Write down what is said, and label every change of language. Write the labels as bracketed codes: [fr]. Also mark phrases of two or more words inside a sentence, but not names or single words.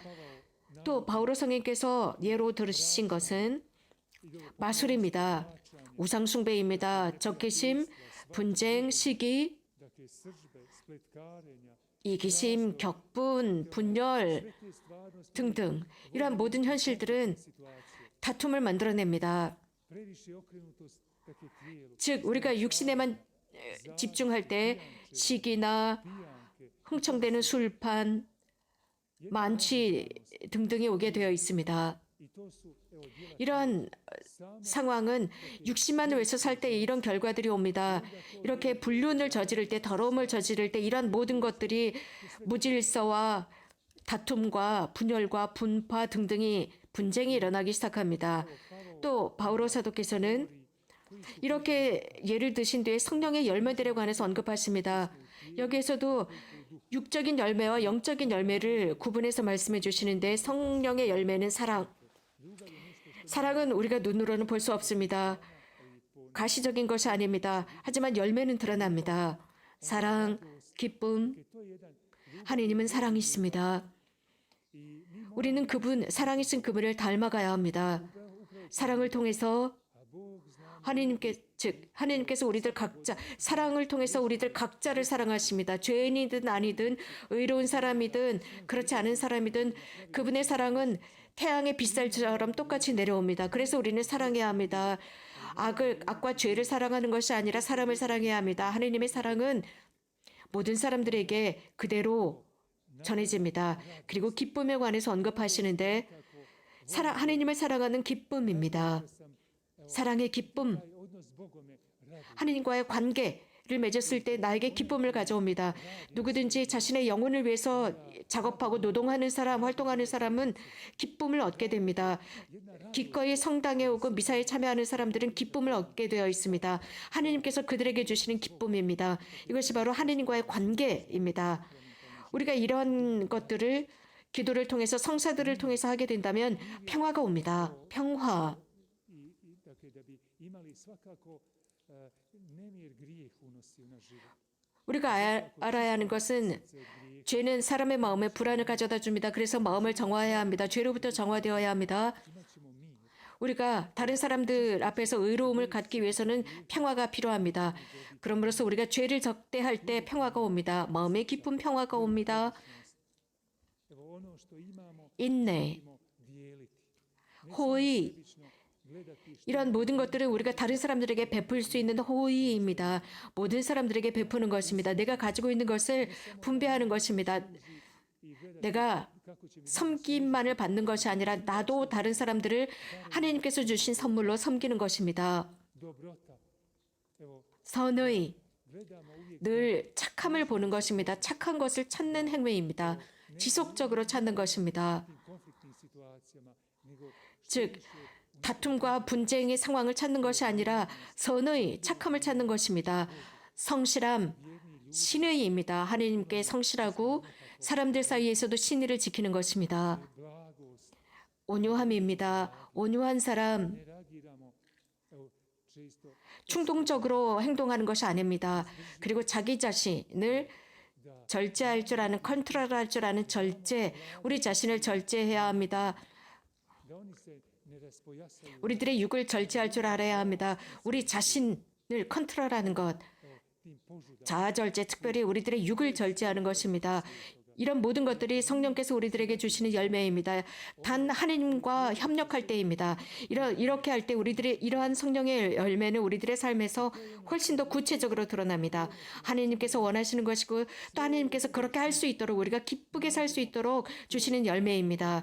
[ko] 또 바오로 성인께서 예로 들으신 것은 마술입니다. 우상숭배입니다. 적개심, 분쟁, 시기, 이기심, 격분, 분열 등등 이러한 모든 현실들은 다툼을 만들어냅니다. [hr] previše okrenutost dakle tijelu, [ko] 즉 우리가 육신에만 집중할 때 시기나 [hr] pijanke, [ko] 흥청대는 술판, 만취 등등이 오게 되어 있습니다. [hr] i to su evo djela [ko] 이런 [hr] sama [ko] 상황은 육신만을 위해서 살 때 이런 결과들이 옵니다. 이렇게 불륜을 저지를 때, 더러움을 저지를 때 이런 모든 것들이 무질서와 다툼과 분열과 분파 등등이 분쟁이 일어나기 시작합니다. 또 바오로 사도께서는 이렇게 예를 드신 뒤에 성령의 열매들에 관해서 언급하십니다. 여기에서도 육적인 열매와 영적인 열매를 구분해서 말씀해 주시는데 성령의 열매는 사랑. 사랑은 우리가 눈으로는 볼 수 없습니다. 가시적인 것이 아닙니다. 하지만 열매는 드러납니다. 사랑, 기쁨, [hr] to je jedan [ko] 하느님은 사랑이십니다. 우리는 그분, 사랑이신 그분을 닮아가야 합니다. 사랑을 통해서 하느님께서 우리들 각자, 사랑을 통해서 우리들 각자를 사랑하십니다. 죄인이든 아니든 의로운 사람이든 그렇지 않은 사람이든 그분의 사랑은 태양의 빗살처럼 똑같이 내려옵니다. 그래서 우리는 사랑해야 합니다. 악과 죄를 사랑하는 것이 아니라 사람을 사랑해야 합니다. 하느님의 사랑은 모든 사람들에게 그대로 전해집니다. 그리고 기쁨에 관해서 언급하시는데 하느님을 사랑하는 기쁨입니다. 사랑의 기쁨, [hr] taj odnos s Bogom je radost. [ko] 하느님과의 관계를 맺었을 때 나에게 기쁨을 가져옵니다. 누구든지 자신의 영혼을 위해서 작업하고 노동하는 사람, 활동하는 사람은 기쁨을 얻게 됩니다. 기꺼이 성당에 오고 미사에 참여하는 사람들은 기쁨을 얻게 되어 있습니다. 하느님께서 그들에게 주시는 기쁨입니다. 이것이 바로 하느님과의 관계입니다. 우리가 이런 것들을 기도를 통해서 성사들을 통해서 하게 된다면 평화가 옵니다. 평화. [hr] Dakle, da bi imali svakako nemir grijeh unosi u naš život. [ko] 우리가 알아야 하는 것은 죄는 사람의 마음에 불안을 가져다 줍니다. 그래서 마음을 정화해야 합니다. 죄로부터 정화되어야 합니다. [hr] Imat ćemo mir. [ko] 우리가 다른 사람들 앞에서 의로움을 갖기 위해서는 평화가 필요합니다. 그러므로서 우리가 죄를 적대할 때 평화가 옵니다. 마음의 깊은 평화가 옵니다. [hr] Evo ono što imamo [ko] 인내, [hr] ćemo dijeliti. [ko] 호의, [hr] Sebično gledati što [ko] 이런 모든 것들은 우리가 다른 사람들에게 베풀 수 있는 호의입니다. 모든 사람들에게 베푸는 것입니다. 내가 가지고 있는 것을 분배하는 것입니다. [hr] i gledati [ko] 내가 [hr] kako će mi [ko] 섬김만을 받는 것이 아니라 나도 다른 사람들을 하나님께서 주신 선물로 섬기는 것입니다. [hr] dobrota. Evo, [ko] 선의, [hr] gledamo uvijek [ko] 늘 착함을 보는 것입니다. 착한 것을 찾는 행위입니다. 지속적으로 찾는 것입니다. [hr] tim konfliktnim situacijama, nego [ko] 즉 다툼과 분쟁의 상황을 찾는 것이 아니라 선의, 착함을 찾는 것입니다. 성실함, 신의입니다. 하나님께 성실하고 사람들 사이에서도 신의를 지키는 것입니다. [hr] blagost, [ko] 온유함입니다. 온유한 사람, [hr] ne reagiramo, evo, često [ko] 충동적으로 행동하는 것이 아닙니다. 그리고 자기 자신을 절제할 줄 아는, 컨트롤할 줄 아는 절제, 우리 자신을 절제해야 합니다. [hr] da oni se ne raspojasaju [ko] 우리들의 육을 절제할 줄 알아야 합니다. 우리 자신을 컨트롤하는 것, [hr] tim požudama. [ko] 자아절제, 특별히 우리들의 육을 절제하는 것입니다. 이런 모든 것들이 성령께서 우리들에게 주시는 열매입니다. 단 하나님과 협력할 때입니다. 이렇게 할 때 우리들의 이러한 성령의 열매는 우리들의 삶에서 훨씬 더 구체적으로 드러납니다. 하나님께서 원하시는 것이고 또 하나님께서 그렇게 할 수 있도록 우리가 기쁘게 살 수 있도록 주시는 열매입니다.